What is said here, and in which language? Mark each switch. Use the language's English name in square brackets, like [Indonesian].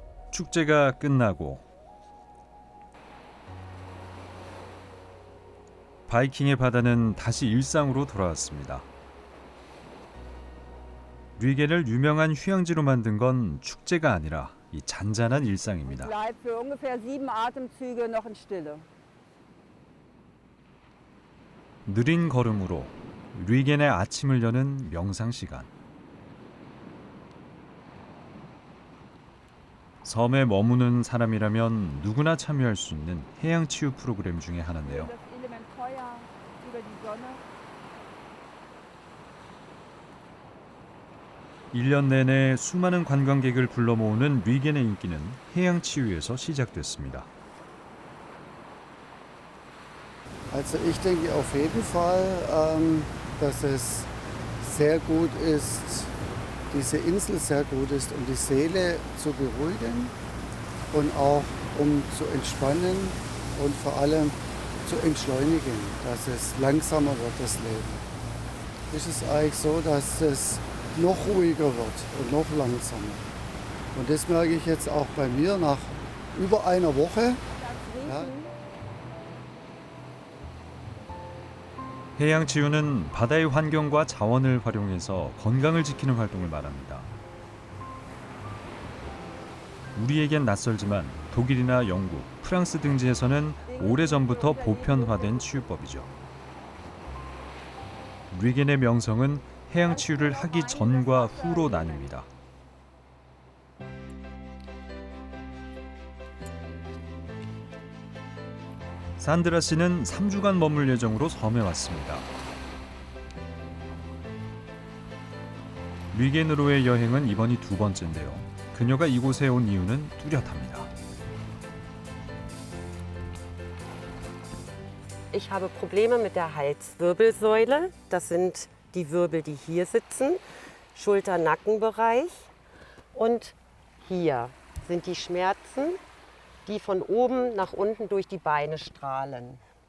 [Korean] 축제가 끝나고 바이킹의 바다는 다시 일상으로 돌아왔습니다. 류겐을 유명한 휴양지로 만든 건 축제가 아니라 이 잔잔한 일상입니다. [German] Bleibt für ungefähr 7 Atemzüge noch in Stille. [Korean] 느린 걸음으로 류겐의 아침을 여는 명상 시간. 섬에 머무는 사람이라면 누구나 참여할 수 있는 해양 치유 프로그램 중에 하나인데요. [German] Das Element Feuer über die Sonne. [Korean] 1년 내내 수많은 관광객을 불러 모으는 류겐의 인기는 해양 치유에서 시작됐습니다. [German] Also ich denke auf jeden Fall, dass es sehr gut ist, diese Insel sehr gut ist, um die Seele zu beruhigen und auch um zu entspannen und vor allem zu entschleunigen, dass es langsamer wird, das Leben. Ist es eigentlich so, dass es noch ruhiger wird und noch langsamer. Und das merke ich jetzt auch bei mir nach über einer Woche. Ja. [Korean] 해양 치유는 바다의 환경과 자원을 활용해서 건강을 지키는 활동을 말합니다. 우리에겐 낯설지만 독일이나 영국, 프랑스 등지에서는 오래전부터 보편화된 치유법이죠. 류겐의 명성은 해양 치유를 하기 전과 후로 나뉩니다. 산드라 씨는 3주간 머물 예정으로 섬에 왔습니다. 류겐으로의 여행은 이번이 2번째인데요. 그녀가 이곳에 온 이유는 뚜렷합니다. [German] Ich habe Probleme mit der Halswirbelsäule. Das sind die Wirbel, die hier sitzen, Schulter-Nackenbereich. Und hier sind die Schmerzen, die von oben nach unten durch die Beine strahlen.